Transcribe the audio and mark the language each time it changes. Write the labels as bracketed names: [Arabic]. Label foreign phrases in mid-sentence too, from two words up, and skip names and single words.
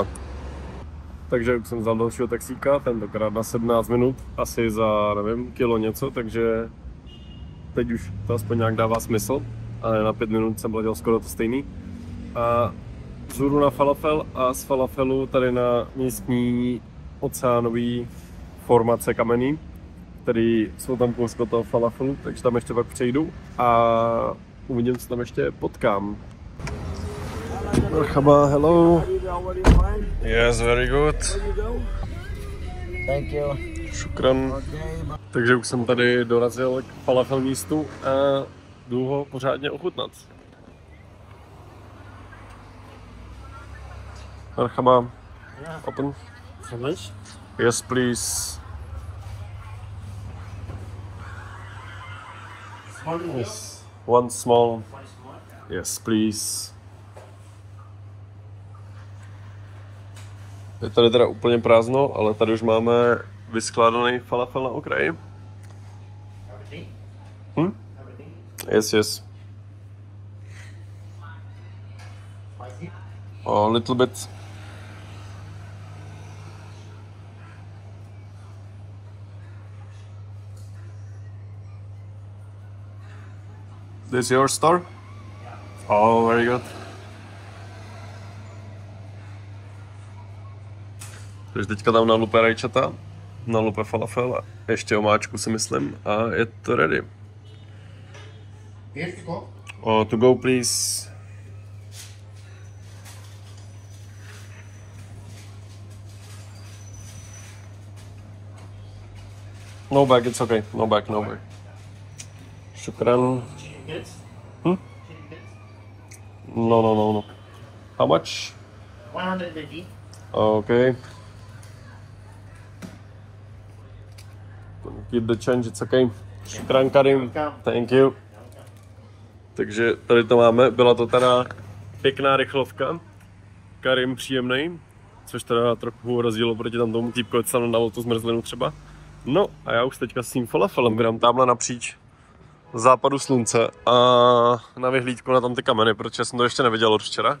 [Czech] Takže už jsem vzal dalšího taxíka, tentokrát na 17 minut, asi za, nevím, kilo něco, takže teď už to aspoň nějak dává smysl, ale na 5 minut jsem platil skoro to stejný. A vzhůru na falafel a z falafelu tady na místní oceánový formace kamenný, který jsou tam kousek toho falafelu, takže tam ještě pak přejdu a uvidím, co tam ještě potkám. [English] Marhaba, hello. Yes, very good. Thank you. [Arabic] Šukran. [Czech] Takže už jsem tady dorazil k falafel místu a jdu ho pořádně ochutnat. [Arabic] Marhaba. [English] Open. Yes, please. Yes. One small. Yes, please. [Czech] Je tady teda úplně prázdno, ale tady už máme vyskládaný falafel na okraji. [English] Yes, yes. A little bit. This is your store? Oh, very good. [Czech] Takže teďka tam nalupe rajčata, nalupe falafel a ještě omáčku si myslím a je to ready. [English] To go please. No bag, it's okay. No bag, no bag. Shukran. No. How much? 150. Okay. Keep the change, it's okay. Shukran Karim, thank you. [Czech] Takže tady to máme, byla to teda pěkná rychlovka. Karim příjemnej, což teda trochu rozdíl proti tam tomu týpku, co tam dalo tu zmrzlinu třeba. No a já už teďka s tím falafelem vydám tamhle napříč západu slunce a na vyhlídku na tam ty kameny, protože jsem to ještě neviděl od včera.